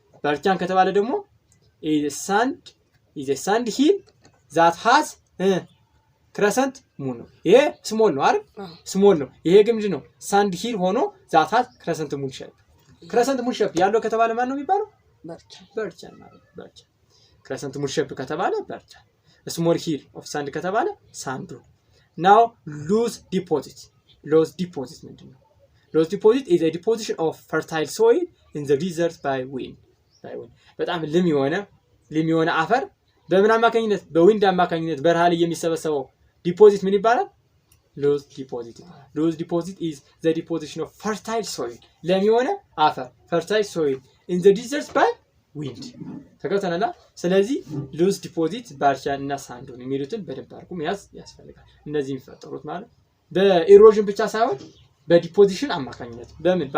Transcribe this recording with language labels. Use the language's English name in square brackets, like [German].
[English] ባርቻን [Amharic] ከተባለ ደግሞ [English] is a sand hill that has [Amharic] ክረሰንት ሙን ነው። ይሄ ስሞል ነው አይደል? ስሞል ነው። ይሄ ግን ምንድን ነው? [English] ሳንድ ሂል ሆኖ ዛታት ክረሰንት ሙን ሼፕ። ክረሰንት ሙን ሼፕ [Amharic] ያለው ከተባለ ማን ነው የሚባለው? [English] በርቻን ማለት በርቻን። ክረሰንት ሙን ሼፕ ከተባለ በርቻን። ስሞል ሂል ኦፍ ሳንድ ከተባለ ሳንዱ። ናው ሉዝ ዲፖዚት። ሉዝ ዲፖዚት ምንድን ነው? ሉዝ ዲፖዚት is a deposition of fertile soil in the desert by wind. [Amharic] በጣም ለም የሆነ አፈር በምን አማካኝነት? በዊንድ አማካኝነት በረሃ ላይ የሚሰበሰበው ዲፖዚት ምን ይባላል? ሉዝ ዲፖዚት ይባላል። ሉዝ ዲፖዚት [English] is the deposition of fertile soil ለም የሆነ አፈር fertile soil in the desert by wind። [Amharic] ተከተናላ። ስለዚህ ሉዝ ዲፖዚት ባርቻን እና ሳንዱን የሚሉትን በደንብ አድርጉ መያዝ ያስፈልጋል። እነዚህ የሚፈጠሩት ማለት በኢሮዥን ብቻ ሳይሆን በዲፖዚሽን አማካኝነት። በምን?